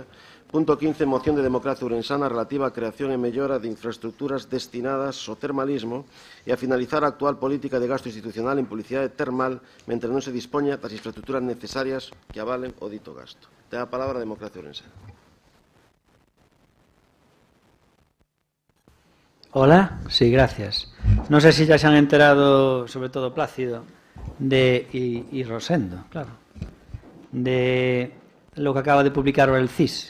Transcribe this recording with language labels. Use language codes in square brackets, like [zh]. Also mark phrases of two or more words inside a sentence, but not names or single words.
[gl] Punto 15, moción de Democracia Ourensana relativa á creación e mellora de infraestructuras destinadas ao termalismo e a finalizar a actual política de gasto institucional en publicidade termal mentre non se dispoña das infraestructuras necesarias que avalen o dito gasto. Ten a palabra a Democracia Ourensana. [es] Hola, sí, gracias. No sé si ya se han enterado, sobre todo Plácido, y Rosendo, claro, de lo que acaba de publicar el CIS.